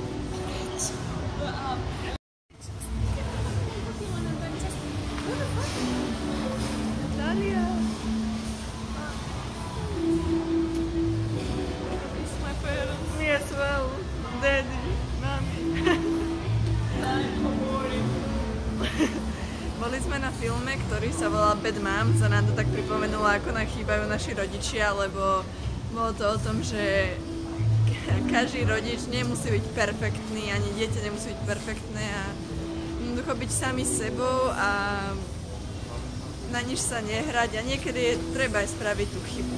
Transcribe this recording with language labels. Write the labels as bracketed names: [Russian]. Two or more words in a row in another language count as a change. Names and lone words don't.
[English] Natalia. It's my parents. Me as well. Daddy, mommy. [Slovak] Boli sme na filme, ktorý sa volá Bad Moms a nám to tak pripomenulo, ako nám chýbajú naši rodičia, lebo bolo to o tom, že každý rodič nemusí byť perfektný, ani dieťa nemusí byť perfektné a jednoducho byť sami s sebou a na nič sa nehrať a niekedy je treba aj spraviť tú chybu.